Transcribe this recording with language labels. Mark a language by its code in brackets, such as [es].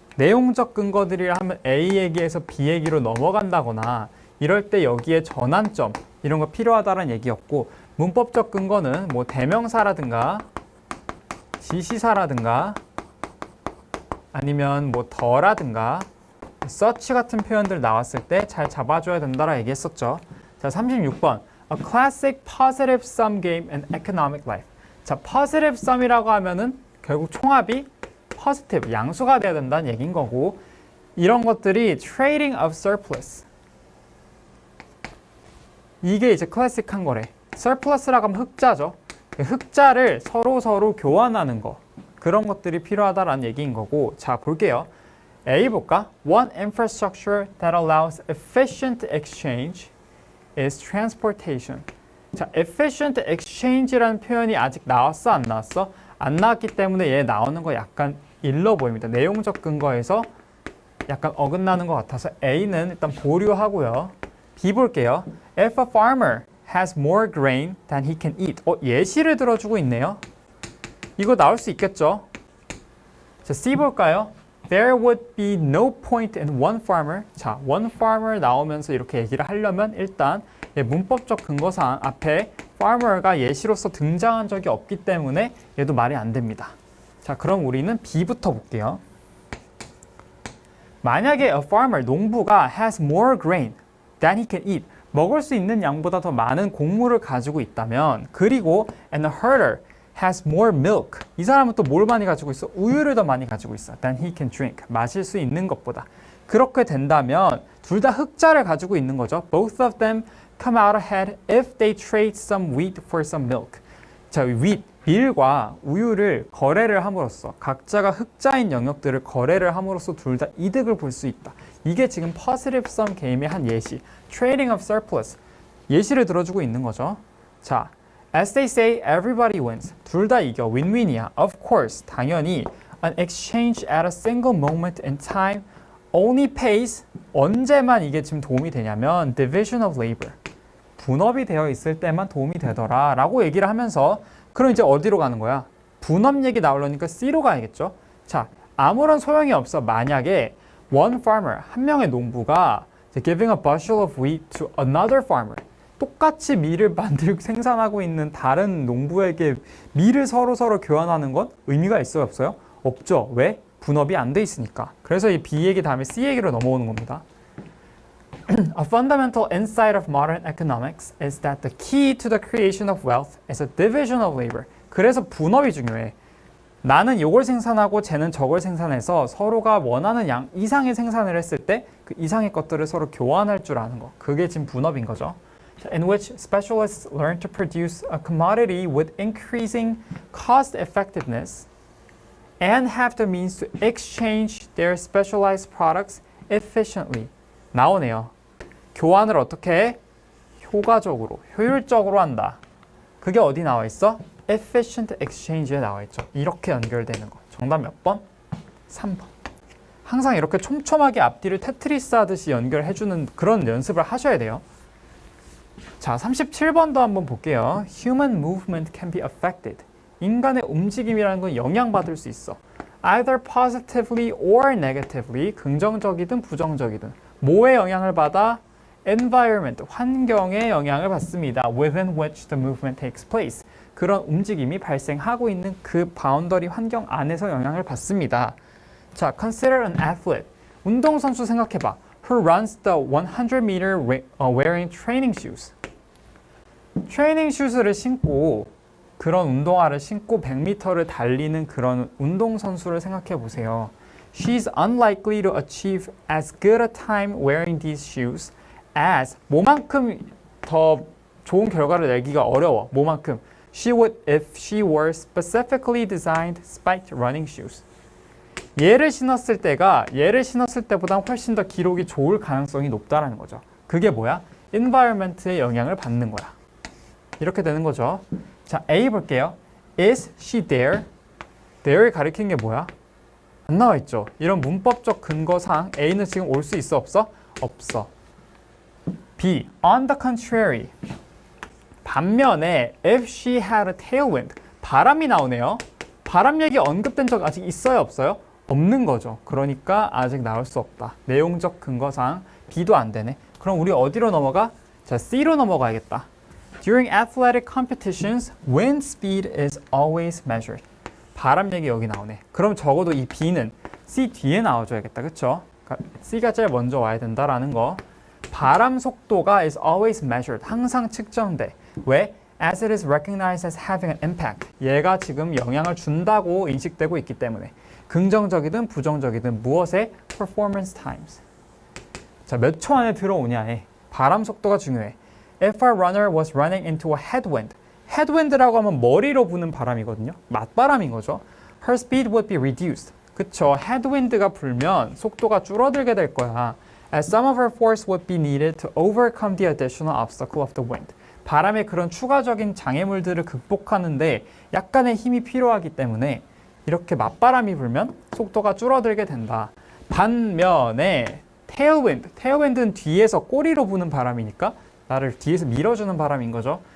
[ko] 내용적 근거들이라 하면 A 얘기에서 B 얘기로 넘어간다거나 이럴 때 여기에 전환점 이런 거 필요하다는 얘기였고, 문법적 근거는 뭐 대명사라든가 지시사라든가 아니면 뭐 더라든가 such 같은 표현들 나왔을 때 잘 잡아줘야 된다라 얘기했었죠. [en] 자, 36번 A classic positive sum game in economic life. [ko] 자, positive sum이라고 하면은 결국 총합이 positive, 양수가 돼야 된다는 얘기인 거고, 이런 것들이 [en] trading of surplus. [ko] 이게 이제 클래식한 거래. surplus라고 하면 흑자죠. 흑자를 서로 교환하는 거. 그런 것들이 필요하다라는 얘기인 거고, 자, 볼게요. A 볼까? [en] One infrastructure that allows efficient exchange is transportation. [ko] 자, efficient exchange라는 표현이 아직 나왔어? 안 나왔어? 안 나왔기 때문에 얘 나오는 거 약간 일러 보입니다. 내용적 근거에서 약간 어긋나는 것 같아서 A는 일단 보류하고요. B 볼게요. [en] If a farmer has more grain than he can eat. [ko] 예시를 들어주고 있네요. 이거 나올 수 있겠죠? 자, C 볼까요? [en] There would be no point in one farmer. [ko] 자, one farmer 나오면서 이렇게 얘기를 하려면 일단 문법적 근거상 앞에 farmer가 예시로서 등장한 적이 없기 때문에 얘도 말이 안 됩니다. 자, 그럼 우리는 B부터 볼게요. 만약에 [en] a farmer, [ko] 농부가 [en] has more grain than he can eat. [ko] 먹을 수 있는 양보다 더 많은 곡물을 가지고 있다면, 그리고 [en] and a herder has more milk. [ko] 이 사람은 또 뭘 많이 가지고 있어? 우유를 더 많이 가지고 있어. [en] than he can drink. [ko] 마실 수 있는 것보다. 그렇게 된다면 둘 다 흑자를 가지고 있는 거죠. [en] Both of them come out ahead if they trade some wheat for some milk. [ko] 자, wheat, 밀과 우유를 거래를 함으로써 각자가 흑자인 영역들을 거래를 함으로써 둘 다 이득을 볼 수 있다. 이게 지금 positive sum 게임의 한 예시. [en] Trading of surplus. [ko] 예시를 들어주고 있는 거죠. [en] 자, as they say, everybody wins. [ko] 둘 다 이겨. 윈윈이야. [en] Of course, [ko] 당연히 [en] an exchange at a single moment in time only pays. [ko] 언제만 이게 지금 도움이 되냐면 [en] division of labor. [ko] 분업이 되어 있을 때만 도움이 되더라 라고 얘기를 하면서, 그럼 이제 어디로 가는 거야? 분업 얘기 나오려니까 C로 가야겠죠. 자, 아무런 소용이 없어. 만약에 one farmer, 한 명의 농부가 [en] giving a bushel of wheat to another farmer, [ko] 똑같이 밀을 생산하고 있는 다른 농부에게 밀을 서로 교환하는 건 의미가 있어요, 없어요? 없죠. 왜? 분업이 안 돼 있으니까. 그래서 이 B 얘기 다음에 C 얘기로 넘어오는 겁니다. [en] A fundamental insight of modern economics is that the key to the creation of wealth is a division of labor. [ko] 그래서 분업이 중요해. 나는 이걸 생산하고 쟤는 저걸 생산해서 서로가 원하는 양 이상의 생산을 했을 때 그 이상의 것들을 서로 교환할 줄 아는 거. 그게 지금 분업인 거죠. [en] In which specialists learn to produce a commodity with increasing cost effectiveness and have the means to exchange their specialized products [ko] efficiently 나오네요. 교환을 어떻게 해? 효과적으로, 효율적으로 한다. 그게 어디 나와 있어? [en] efficient exchange [ko] 에 나와 있죠. 이렇게 연결되는 거. 정답 몇 번? 3번. 항상 이렇게 촘촘하게 앞뒤를 테트리스 하듯이 연결해주는 그런 연습을 하셔야 돼요. 자, 37번도 한번 볼게요. [en] Human movement can be affected. [ko] 인간의 움직임이라는 건 영향받을 수 있어. [en] Either positively or negatively. [ko] 긍정적이든 부정적이든. 뭐에 영향을 받아? Environment, 환경에 영향을 받습니다. [en] Within which the movement takes place. [ko] 그런 움직임이 발생하고 있는 그 바운더리 환경 안에서 영향을 받습니다. 자, [en] consider an athlete. [ko] 운동선수 생각해봐. [en] Who runs the 100-meter wearing training shoes. [ko] 트레이닝 슈즈를 신고 그런 운동화를 신고 100m를 달리는 그런 운동선수를 생각해 보세요. [en] She's unlikely to achieve as good a time wearing these shoes as [ko] 뭐만큼 더 좋은 결과를 내기가 어려워. 뭐만큼? [en] She would if she were specifically designed spiked running shoes. [ko] 얘를 신었을 때보다 훨씬 더 기록이 좋을 가능성이 높다라는 거죠. 그게 뭐야? environment의 영향을 받는 거야. 이렇게 되는 거죠. 자, A 볼게요. [en] Is she there? [ko] there를 가리키는 게 뭐야? 안 나와 있죠. 이런 문법적 근거상 A는 지금 올 수 있어 없어? 없어. [en] B. On the contrary. [ko] 반면에 [en] if she had a tailwind. [ko] 바람이 나오네요. 바람 얘기 언급된 적 아직 있어요 없어요? 없는 거죠. 그러니까 아직 나올 수 없다. 내용적 근거상 B도 안 되네. 그럼 우리 어디로 넘어가? 자, C로 넘어가야겠다. [en] During athletic competitions, wind speed is always measured. [ko] 바람 얘기 여기 나오네. 그럼 적어도 이 B는 C 뒤에 나와줘야겠다. 그쵸? 그러니까 C가 제일 먼저 와야 된다라는 거. 바람 속도가 [en] is always measured. [ko] 항상 측정돼. 왜? [en] As it is recognized as having an impact. [ko] 얘가 지금 영향을 준다고 인식되고 있기 때문에. 긍정적이든 부정적이든 무엇에? [en] Performance times. [ko] 자, 몇 초 안에 들어오냐에 바람 속도가 중요해. [en] If our runner was running into a headwind. [ko] headwind라고 하면 머리로 부는 바람이거든요. 맞바람인 거죠. [en] Her speed would be reduced. [ko] 그쵸. headwind가 불면 속도가 줄어들게 될 거야. [en] As some of her force would be needed to overcome the additional obstacle of the wind. [ko] 바람의 그런 추가적인 장애물들을 극복하는데 약간의 힘이 필요하기 때문에 이렇게 맞바람이 불면 속도가 줄어들게 된다. 반면에 tailwind는 뒤에서 꼬리로 부는 바람이니까 나를 뒤에서 밀어주는 바람인 거죠.